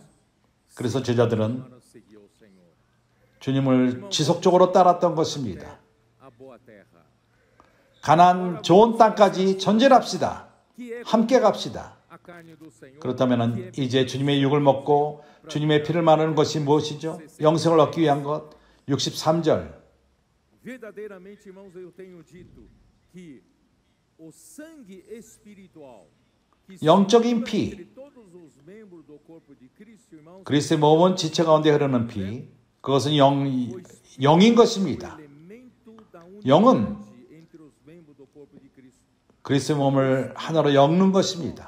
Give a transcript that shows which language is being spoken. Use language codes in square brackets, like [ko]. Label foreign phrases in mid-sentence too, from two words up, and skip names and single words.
[ko] 그래서 제자들은 주님을 지속적으로 따랐던 것입니다. 가나안 좋은 땅까지 전진합시다. 함께 갑시다. 그렇다면 이제 주님의 육을 먹고 주님의 피를 마르는 것이 무엇이죠? 영생을 얻기 위한 것. 63절. [pt] Verdadeiramente, irmãos, eu tenho dito que o sangue espiritual [ko] 영적인 피, 그리스도의 몸은 지체 가운데 흐르는 피, 그것은 영인 것입니다. 영은 그리스도의 몸을 하나로 엮는 것입니다.